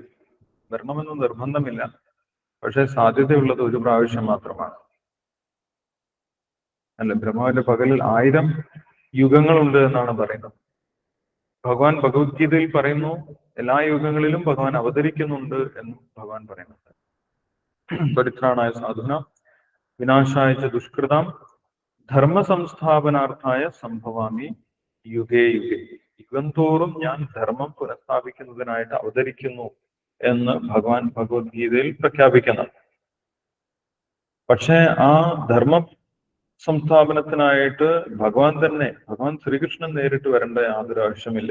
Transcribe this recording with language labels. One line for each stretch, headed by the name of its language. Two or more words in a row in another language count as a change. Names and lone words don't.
Malayalam: വരണമെന്ന് നിർബന്ധമില്ല, പക്ഷെ സാധ്യതയുള്ളത് ഒരു പ്രാവശ്യം മാത്രമാണ്. അല്ല, ബ്രഹ്മാവിന്റെ പകലിൽ 1000 യുഗങ്ങളുണ്ട് എന്നാണ് പറയുന്നത്. ഭഗവാൻ ഭഗവത്ഗീതയിൽ പറയുന്നു എല്ലാ യുഗങ്ങളിലും ഭഗവാൻ അവതരിക്കുന്നുണ്ട് എന്നും ഭഗവാൻ പറയുന്നുണ്ട്.
Sanskrit: പരിത്രാണായ സാധുന വിനാശായ ച ദുഷ്കൃതാം ധർമ്മ സംസ്ഥാപനാർത്ഥായ സംഭവാമി യുഗേ യുഗേ.
Malayalam: യുഗം തോറും ഞാൻ ധർമ്മം പുനഃസ്ഥാപിക്കുന്നതിനായിട്ട് അവതരിക്കുന്നു എന്ന് ഭഗവാൻ ഭഗവത്ഗീതയിൽ പ്രഖ്യാപിക്കുന്നത്. പക്ഷെ ആ ധർമ്മ സംസ്ഥാപനത്തിനായിട്ട് ഭഗവാൻ ശ്രീകൃഷ്ണൻ നേരിട്ട് വരേണ്ട യാതൊരു ആവശ്യമില്ല.